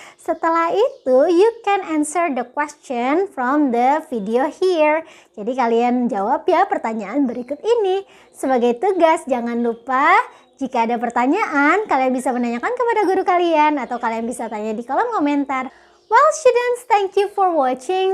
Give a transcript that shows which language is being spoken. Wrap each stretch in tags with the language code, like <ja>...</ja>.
<id>Setelah itu,</id> <en>you can answer the question from the video here.</en> <id>Jadi kalian jawab ya pertanyaan berikut ini. Sebagai tugas, jangan lupa jika ada pertanyaan, kalian bisa menanyakan kepada guru kalian atau kalian bisa tanya di kolom komentar.</id> <en>Well students, thank you for watching.</en>